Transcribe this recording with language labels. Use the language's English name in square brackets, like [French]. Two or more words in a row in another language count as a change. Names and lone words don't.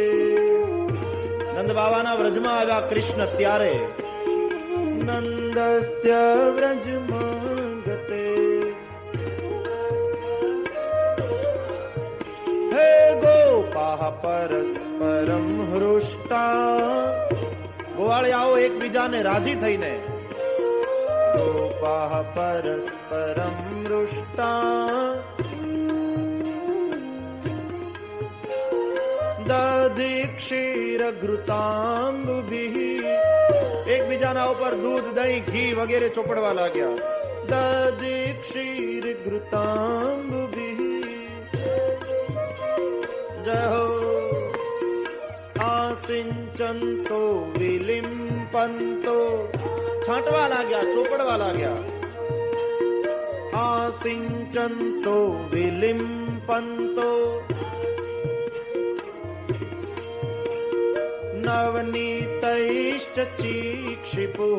[Gujarati] નંદ બાબાના વ્રજમાં આવ્યા કૃષ્ણ ત્યારે [Sanskrit] નંદસ્ય વ્રજમાગતે હે ગોપાઃ પરસ્પરમ હૃષ્ટા। [Gujarati] ગોવાળિયાઓ એકબીજાને રાજી થઈને [Sanskrit] ગોપાઃ પરસ્પરમ હૃષ્ટા दधि क्षीर घृताम्बुभिः। [Gujarati] એક બીજાના ઉપર દૂધ દહીં ઘી વગેરે ચોપડવા લાગ્યા। [Sanskrit] दधि क्षीर घृताम्बुभिः। [Hindi] जय हो। [Sanskrit] आसिंचन्तो विलिम्पन्तो। [Gujarati] છાંટવા લાગ્યા, ચોપડવા લાગ્યા। [Sanskrit] आसिंचन्तो विलिम्पन्तो नवनीतैश्च चीक्षिपुः।